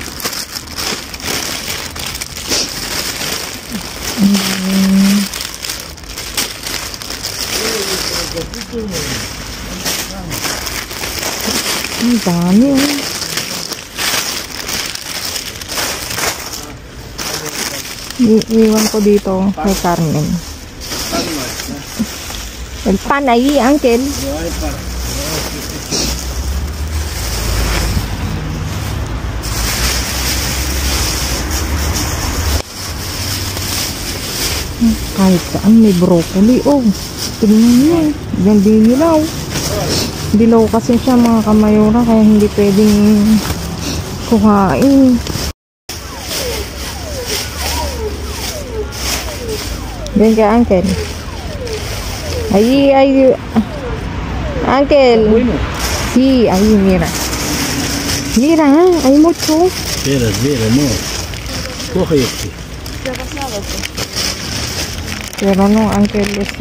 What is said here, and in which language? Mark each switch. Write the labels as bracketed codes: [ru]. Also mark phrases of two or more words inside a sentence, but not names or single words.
[tl] Ang dami oh. Iiwan ko dito kay Carmen. [es] El pan ahí, Uncle. [tl] Kahit saan may broccoli. Oh, tingnan nyo. Yan din dilaw. Dilaw kasi siya mga kamayura, kaya hindi pwedeng kuhain. Ven ka, Uncle. [es] Ahí, Uncle. Bueno. Sí, ahí, mira. Mira, hay mucho. Espera, no. Coge este. Pero no, Uncle, están